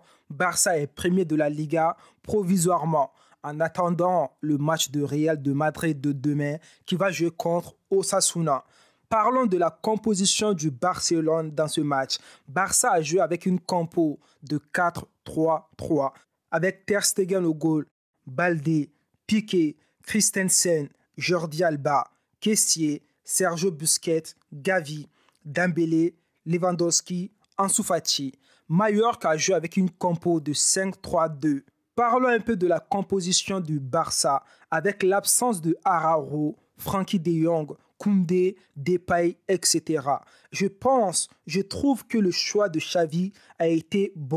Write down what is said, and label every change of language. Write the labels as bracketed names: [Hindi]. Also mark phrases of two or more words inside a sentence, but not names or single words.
[French] Barça est premier de la Liga provisoirement. En attendant le match de Real de Madrid de demain qui va jouer contre Osasuna. Parlons de la composition du Barcelone dans ce match. Barça a joué avec une compo de 4-3-3 avec Ter Stegen au goal, Balde, Piqué, Christensen, Jordi Alba, Kessié, Sergio Busquets, Gavi, Dembélé, Lewandowski, Ansu Fati. Mallorca a joué avec une compo de 5-3-2. Parlons un peu de la composition du Barça avec l'absence de Araujo, Frenkie de Jong, Koundé, Depay, etc. Je trouve que le choix de Xavi a été bon.